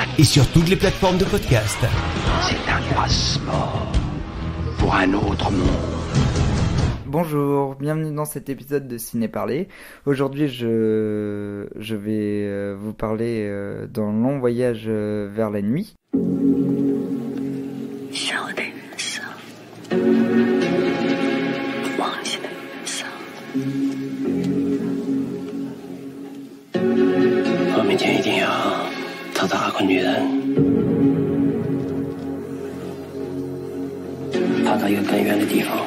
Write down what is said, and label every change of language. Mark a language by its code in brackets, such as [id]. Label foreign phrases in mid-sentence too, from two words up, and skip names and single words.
[fr] Et sur toutes les plateformes de podcast. C'est un passeport pour un autre monde. Bonjour, bienvenue dans cet épisode de Ciné Parler. Aujourd'hui, je vais vous parler d'un long voyage vers la nuit. [zh] 笑的人生，妄想的人生。我明天一定要找到那个女人，跑到一个更远的地方。